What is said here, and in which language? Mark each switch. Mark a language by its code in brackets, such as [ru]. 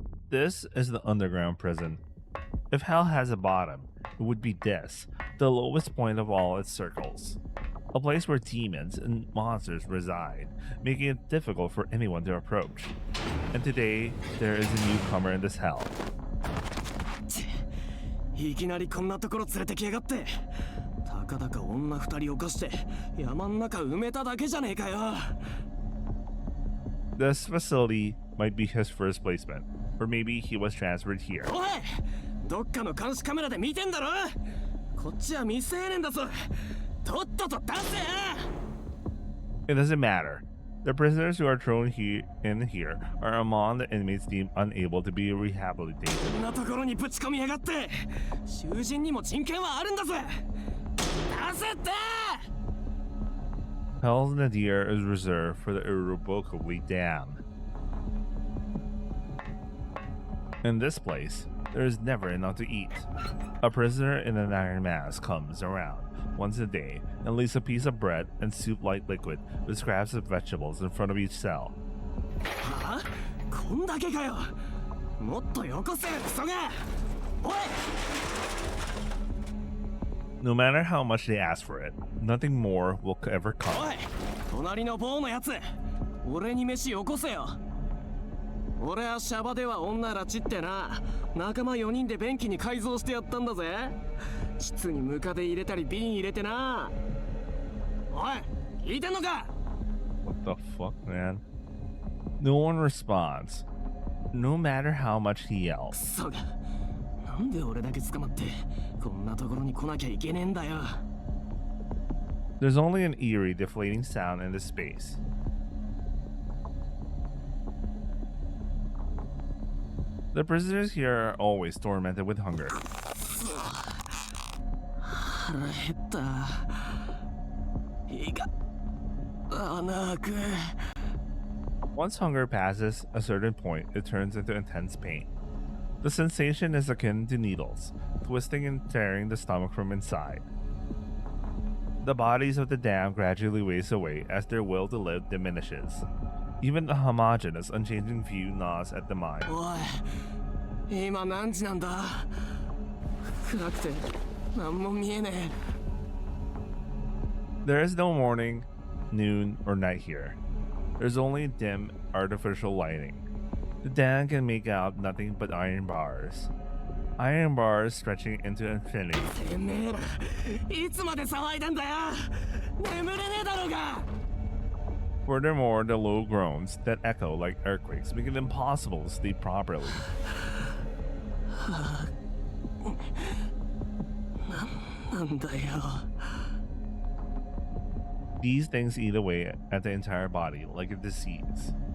[en] This is the underground prison. If hell has a bottom, it would be this, the lowest point of all its circles. A place where demons and monsters reside, making it difficult for anyone to approach. And today, there is a newcomer in this hell. [ja] いきなりこんなところ連れてきやがって。たかだか女2人を犯して山ん中埋めただけじゃねえかよ。 [en] This facility might be his first placement, or maybe he was transferred here. [ja] おい、どっかの監視カメラで見てんだろ。こっちは未成年だぞ。とっとと出せ。 [en] It doesn't matter. The prisoners who are thrown here are among the inmates deemed unable to be rehabilitated. [ja] こんなところにぶち込みやがって。囚人にも人権はあるんだぜ。出せって。 [en] Hell's nadir is reserved for the irrevocably damned. In this place, there is never enough to eat. A prisoner in an iron mask comes around once a day and leaves a piece of bread and soup-like liquid with scraps of vegetables in front of each cell. [ja] はあ？こんだけかよ。もっとよこせ、クソが。おい。 [en] No matter how much they ask for it, nothing more will ever come. [ja] おい、隣の棒のやつ、俺に飯よこせよ。俺はシャバでは女らちってな、仲間4人で便器に改造してやったんだぜ。膣にムカデ入れたり瓶入れてな。おい、聞いてんのか？ [en] What the fuck, man? No one responds, no matter how much he yells. [ja] クソが、なんで俺だけ捕まってこんなところに来なきゃいけねえんだよ。 [en] There's only an eerie, deflating sound in the space. The prisoners here are always tormented with hunger. [ja] 腹減った。いいか、穴開く。 [en] Once hunger passes a certain point, it turns into intense pain. The sensation is akin to needles, twisting and tearing the stomach from inside. The bodies of the damned gradually waste away as their will to live diminishes. Even the homogeneous, unchanging view gnaws at the mind. [ja] おい、今何時なんだ。暗くて何も見えね [en] There is no morning, noon, or night here. There's only dim, artificial lighting. The dam can make out nothing but iron bars. Iron bars stretching into infinity. [ja] え。てめえら、いつまで騒いでんだよ。眠れねえだろうが。 [en] Furthermore, the low groans that echo like earthquakes make it impossible to sleep properly. [ja] なんだよ。 [en] These things eat away at the entire body like a disease.